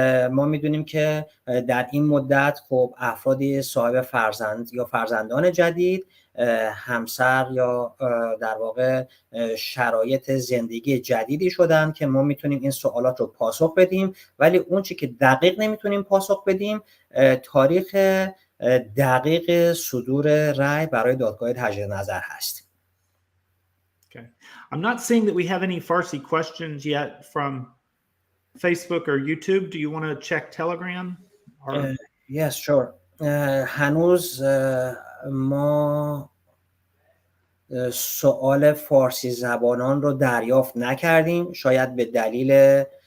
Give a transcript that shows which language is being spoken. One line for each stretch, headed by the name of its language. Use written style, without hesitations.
Persian: ما میدونیم که در این مدت خب افرادی صاحب فرزند یا فرزندان جدید، همسر یا در واقع شرایط زندگی جدیدی شدن که ما میتونیم این سوالات رو پاسخ بدیم، ولی اون چی که دقیق نمیتونیم پاسخ بدیم تاریخ دقیق صدور رأی برای دادگاه تجدید نظر هست.
English: Okay. I'm not seeing that we have any Farsi questions yet from Facebook or YouTube. Do you want to check Telegram? Yes, sure.
Persian: هنوز ما سوال فارسی زبانان رو دریافت نکردیم، شاید به دلیل